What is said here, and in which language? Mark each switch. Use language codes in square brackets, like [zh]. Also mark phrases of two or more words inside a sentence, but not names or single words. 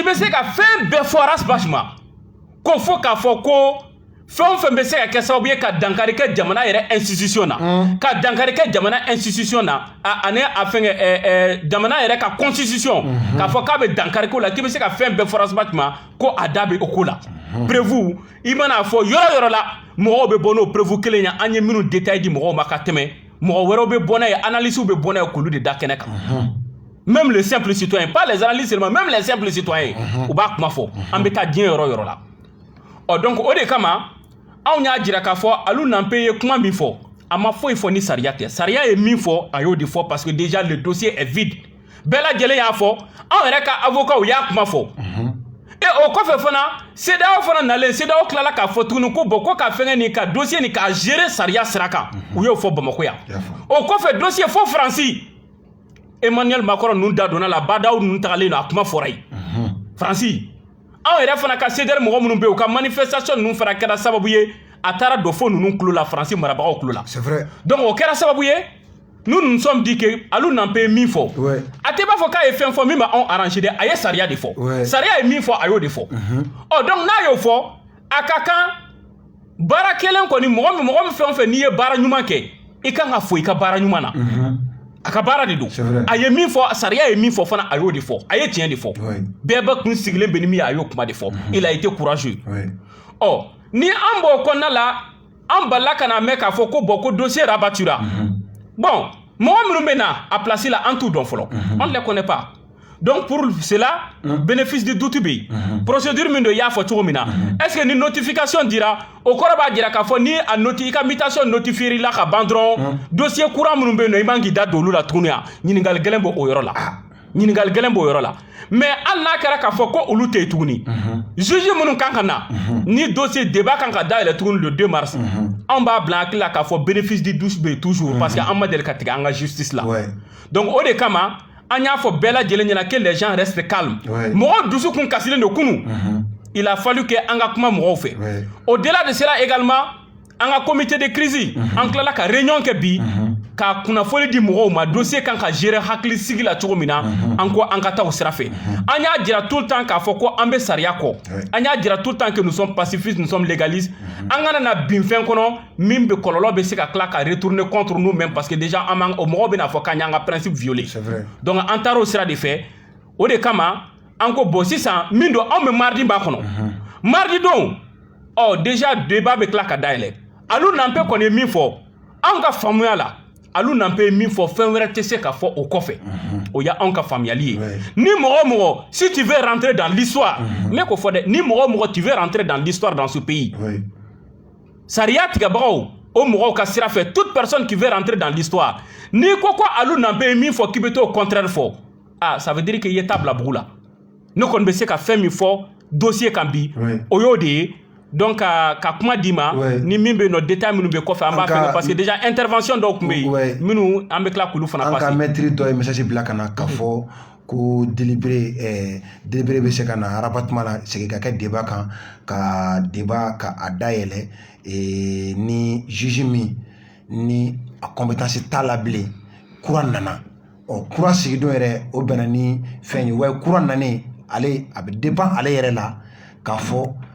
[bm] bɛ se ka fɛn bɛɛ fɔ Arasbach ma ko fo k'a fɔ ko fɛn o fɛn bɛ se ka kɛ sababu ye ka dankari kɛ jamana yɛrɛ institution na ka dankari kɛ jamana institution na ani a fɛngɛ jamana yɛrɛ ka constitution k'a fɔ k'a bɛ dankari ko la k'i bɛ se ka fɛn bɛɛ fɔ Arasbach ma ko a da bɛ o ko la prévu i mana fɔ yɔrɔ yɔrɔ la mɔgɔw bɛ bɔ n'o prévu kelen ye an ye minnu détail di mɔgɔw ma ka tɛmɛ mɔgɔ wɛrɛw bɛ bɔ n'a ye analyse bɛ bɔ n'a ye k'olu de da kɛnɛ kan [fr] même les simples citoyens pas les analystes seulement même les simples citoyens [bm] u b'a kuma fɔ an bɛ taa diɲɛ yɔrɔ yɔrɔ la donc o de kama anw y'a jira k'a fɔ alu n'an pe ye kuma min fɔ a ma foyi fɔ ni sariya tɛ sariya ye min fɔ a y'o de fɔ [fr] parce que déjà le dossier est vide [bm] bɛɛ lajɛlen y'a fɔ anw yɛrɛ ka avocat y'a kuma fɔ et o kɔfɛ fana CEDEAO fana nalen CEDEAO tilala k'a fɔ tuguni ko bon ko ka fɛngɛ nin ka dossier nin k'a gérer sariya sira kan u y'o fɔ Bamako yan o kɔfɛ dossier fo Faransi Emmanuel Macron ninnu da donna la badaw ninnu tagalen don a kuma fɔra yen Faransi anw yɛrɛ fana ka CDR mɔgɔ minnu bɛ yen u ka manifestation ninnu fana kɛra sababu ye a taara don fo ninnu tulo la Faransi marabagaw tulo la [fr] c'est vrai [bm] donc o kɛra sababu ye [fr] nous nous sommes dit que [bm] alu n'an pe min fɔ a tɛ b'a fɔ k'a ye fɛn fɔ min b'a anw arranger dɛ a ye sariya de fɔ sariya ye min fɔ a y'o de fɔ donc n'a y'o fɔ a ka kan baara kelen kɔni mɔgɔ min fɛn o fɛn n'i ye baara ɲuman kɛ i kan ka fo i ka baara ɲuman na a ka baara de don a ye min fɔ sariya ye min fɔ fana a y'o de fɔ a ye tiɲɛ de fɔ bɛɛ bɛ kun sigilen bɛ ni min ye a y'o kuma de fɔ [fr] il a été courageux [bm] ni an b'o kɔnɔna la an balila ka na mɛn k'a fɔ ko bon ko dossier rabattura bon mɔgɔ minnu bɛ na a place la an t'u dɔn fɔlɔ [fr] on ne les connaît pas donc pour cela bénéfice de doute [bm] bɛ yen procédure min don i y'a fɔ cogo min na [fr] est ce que [bm] ni notification dira o kɔrɔ b'a jira k'a fɔ ni a i ka mutation notifier la ka ban dɔrɔn [fr] dossier courant [bm] minnu bɛ yen nɔ i man k'i da don olu la tuguni yan ɲininkali gɛlɛn b'o yɔrɔ la ɲininkali gɛlɛn b'o yɔrɔ la mais hali n'a kɛra k'a fɔ ko olu tɛ yen tuguni juge minnu kan ka na ni dossier débat kan ka dayɛlɛ tuguni [fr] le 2 mars [bm] anw b'a bila hakili la k'a fɔ [fr] bénéfice de douce [bm] bɛ yen [fr] toujours parce que [bm] an ma deli ka tigɛ an ka justice la donc o de kama an y'a fɔ bɛɛ lajɛlen ɲɛna [fr] que les gens restent calmes [bm] mɔgɔ dusu kun kasilen don kunu [fr] il a fallu que [bm] anga kuma mɔgɔw fɛ. [fr] Au-delà de cela également, anga comité de crise, [bm] an tilala ka réunion kɛ bi, ka kunnafoni di mɔgɔw ma dossier kan ka gérer hakili sigi la cogo min na, an ko an ka taa o sira fɛ. An y'a jira [fr] tout le temps [bm] k'a fɔ ko an bɛ sariya kɔ. An y'a jira [fr] tout le temps que nous sommes pacifistes, nous sommes légalistes. [bm] An kana na bin fɛn kɔnɔ min bɛ kɔlɔlɔ bɛ se ka tila ka [fr] retourner contre nous-mêmes parce que déjà [bm] o mɔgɔw bɛna fɔ k'an y'an ka principe violer. Donc an taara o sira de fɛ. O de kama an ko bon sisan min don anw bɛ mardi b'a kɔnɔ. Mardi don, déjà débat bɛ tila ka dayɛlɛ. Alu n'anpe kɔni min fɔ an ka faamuya la. Alu n'anpe min fɔ fɛn wɛrɛ tɛ se ka fɔ o kɔfɛ. O ya anw ka faamuyali ye. Ni mɔgɔ si [fr] tu veux rentrer dans l'histoire, [bm] ne ko fɔ dɛ, ni mɔgɔ [fr] tu veux rentrer dans l'histoire dans ce pays. [bm] Sariya tigɛbagaw o mɔgɔw ka sira fɛ, [fr] toute personne qui veut rentrer dans l'histoire, [bm] ni ko alu n'anpe min fɔ k'i bɛ t'o contraire fɔ, ça veut dire que i ye ta bila bugu la. Ne kɔni bɛ se ka fɛn min fɔ dossier kan bi, o y'o de ye. Donc ka kuma di ma ni min bɛ no détail minnu bɛ kɔfɛ an b'a fɛ [fr] parce que déjà [bm] intervention dɔw tun bɛ yen minnu an bɛ tila k'olu fana passer. An ka maître dɔ ye message bila ka na k'a fɔ ko délibéré bɛ se ka na rabattement la segin ka kɛ débat kan ka débat ka a dayɛlɛ ni juge min ni a compétence t'a la bilen kura nana kura sigidon yɛrɛ o bɛnna ni fɛn ye wa kura nanen ale a bɛ dépend ale yɛrɛ la k'a fɔ